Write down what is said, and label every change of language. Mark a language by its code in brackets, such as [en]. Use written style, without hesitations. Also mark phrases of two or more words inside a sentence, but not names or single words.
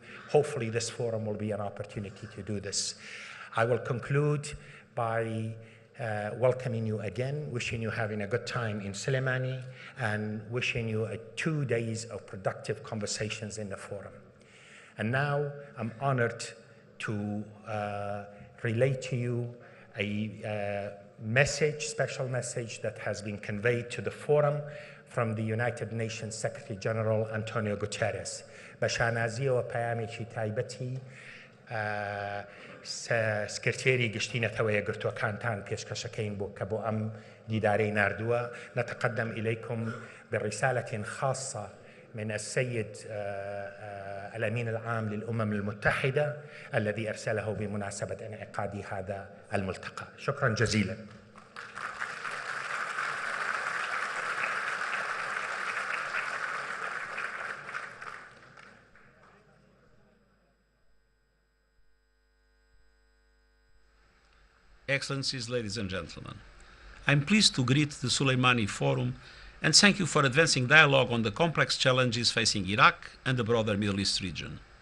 [en] Hopefully this forum will be an opportunity to do this. I will conclude by welcoming you again, wishing you having a good time in Suleimani, and wishing you 2 days of productive conversations in the forum. And now I'm honored to relay to you a special message that has been conveyed to the forum from the United Nations Secretary General Antonio Guterres. [ckb] بشانازی و پیامێکی تایبەتی سکرتێری گشتینەتەوەیە گرتووەکانتان پێشکەشەکەین بۆ کە بۆ ئەم دیدارەی ناردووە. [ar] نتقدم إليكم برسالة خاصة من السيد الأمين العام للأمم المتحدة الذي أرسله بمناسبة انعقاد هذا الملتقى. شكرا جزيلا. [en] Excellencies, ladies and gentlemen, I'm pleased to greet the Suleimani Forum and thank you for advancing dialogue on the complex challenges facing Iraq and the broader Middle East region.